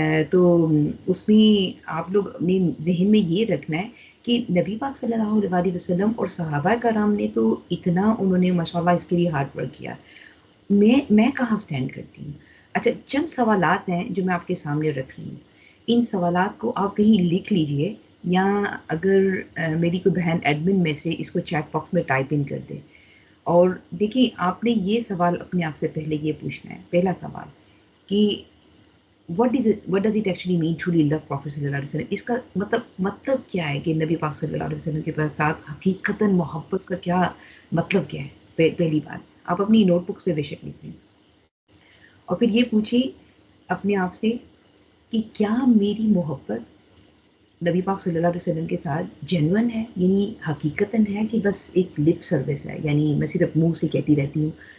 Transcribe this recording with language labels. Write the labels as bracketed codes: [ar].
[ur] تو اس میں آپ لوگ اپنے ذہن میں یہ رکھنا ہے کہ نبی پاک صلی اللہ علیہ وسلم اور صحابہ کرام نے تو اتنا انہوں نے ماشاءاللہ اس کے لیے ہارڈ ورک کیا، میں کہاں سٹینڈ کرتی ہوں۔ اچھا، چند سوالات ہیں جو میں آپ کے سامنے رکھ رہی ہوں، ان سوالات کو آپ کہیں لکھ لیجئے، یا اگر میری کوئی بہن ایڈمن میں سے اس کو چیٹ باکس میں ٹائپ ان کر دے۔ اور دیکھیں، آپ نے یہ سوال اپنے آپ سے پہلے یہ پوچھنا ہے، پہلا سوال کہ [en] what does it actually mean truly love Prophet صلی اللہ علیہ وسلم. [ur] اس کا مطلب کیا ہے کہ نبی پاک صلی اللہ علیہ وسلم کے ساتھ حقیقتاً محبت کا کیا مطلب کیا ہے. پہلی بات آپ اپنی نوٹ بکس پہ بے شک لکھیں اور پھر یہ پوچھیں اپنے آپ سے کہ کیا میری محبت نبی پاک صلی اللہ علیہ وسلم کے ساتھ جینون ہے، یعنی حقیقتاً ہے کہ بس ایک لپ سروس ہے، یعنی میں صرف منہ سے کہتی رہتی ہوں.